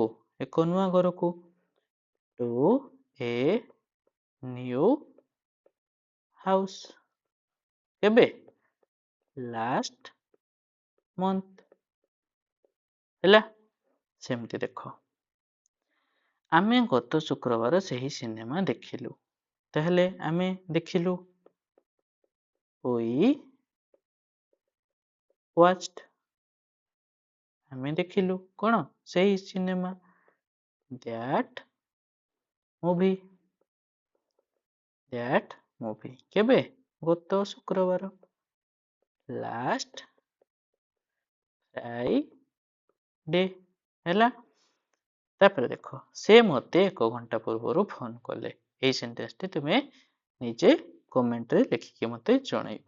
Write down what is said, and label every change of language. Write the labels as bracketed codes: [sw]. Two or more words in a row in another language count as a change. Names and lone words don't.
[or] ଏକ ନୂଆ ଘରକୁ। [en] to a new house. କେବେ? last month. [or] ହେଲା। ସେମିତି ଦେଖ, ଆମେ ଗତ ଶୁକ୍ରବାର ସେହି ସିନେମା ଦେଖିଲୁ। ତାହେଲେ ଆମେ ଦେଖିଲୁ [en] we watched। [or] ଆମେ ଦେଖିଲୁ କ'ଣ? ସେହି ସିନେମା। [en] that movie। କେବେ? [or] ଗତ ଶୁକ୍ରବାର। [en] last Friday. [or] ହେଲା। ତାପରେ ଦେଖ, ସେ ମୋତେ 1 ଘଣ୍ଟା ପୂର୍ବରୁ ଫୋନ କଲେ। ଏଇ ସେଣ୍ଟେନ୍ସଟି ତୁମେ ନିଜେ କମେଣ୍ଟରେ ଲେଖିକି ମୋତେ ଜଣେଇବ।